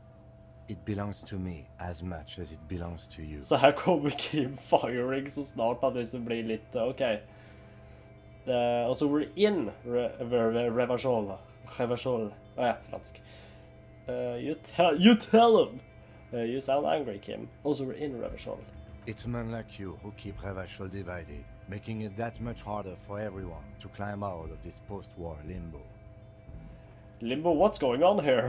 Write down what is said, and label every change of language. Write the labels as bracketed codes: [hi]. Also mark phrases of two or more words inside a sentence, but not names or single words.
[en] It belongs to me as much as it belongs to you. [no] Så her kommer Kim firing så snart at det blir litt, ok. Og så [en] we're in Revachol. Revachol. [no] Ja, fransk. [en] You tell him. You sound angry, Kim. Also, we're in Revachol. It's men like you who keep Revachol divided, making it that much harder for everyone to climb out of this post-war limbo. Limbo, what's going on here?